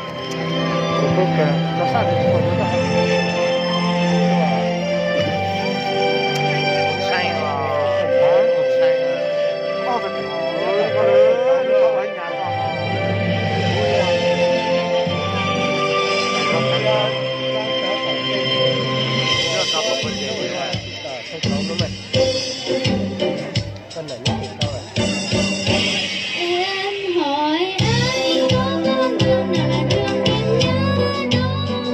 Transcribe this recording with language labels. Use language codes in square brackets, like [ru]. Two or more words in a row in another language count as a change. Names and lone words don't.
[it] Ok, lo sa che ci voglio dare. Sai non sai. Perché no, [vi] ở nhà con. Nó có một vấn đề là không có nó mệt. Con này nó cũng đau rồi. Em hỏi anh có con đường nào là đường em nhớ đâu?